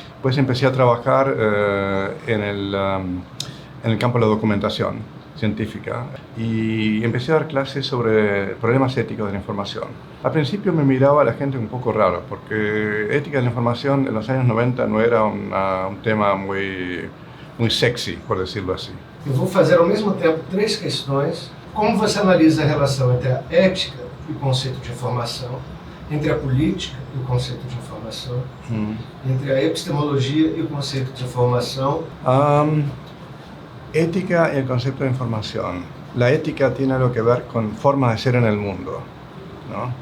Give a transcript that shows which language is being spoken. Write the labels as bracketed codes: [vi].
[es] Pues empecé a trabajar en el campo de la documentación científica y empecé a dar clases sobre problemas éticos de la información. Al principio me miraba a la gente un poco raro, porque ética de la información en los años 90 no era un tema muy sexy, por decirlo assim. [pt] Eu vou fazer ao mesmo tempo três questões. Como você analisa a relação entre a ética e o conceito de informação, entre a política e o conceito de informação, entre a epistemologia [es] y el concepto de información? Ética y el concepto de información. La ética tiene algo que ver con forma de ser en el mundo, ¿no?